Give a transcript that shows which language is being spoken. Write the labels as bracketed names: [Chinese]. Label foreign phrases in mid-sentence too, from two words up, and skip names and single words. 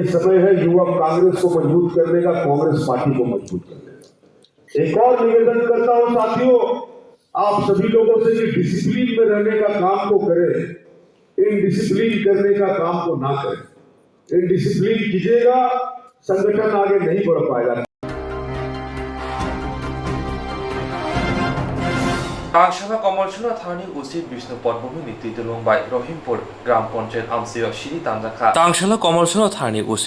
[Hindi] समय है युवा कांग्रेस को मजबूत करने का कांग्रेस पार्टी को मजबूत करने का एक और निवेदन करता हूं साथियों आप सभी लोगों से कि डिसिप्लिन में रहने का काम को करें इनडिसिप्लिन करने का काम को ना करें इनडिसिप्लिन कीजिएगा संगठन आगे नहीं बढ़ पाएगा [Kok Borok] तांगशाला कमलसुरा थानानि उसी विष्णुपद भूमिनि तितुलुंबाय रहिमपुर ग्राम पंचायत आमसियो सिरि तांजाखा तांगशाला कमलसुरा थानानि उसी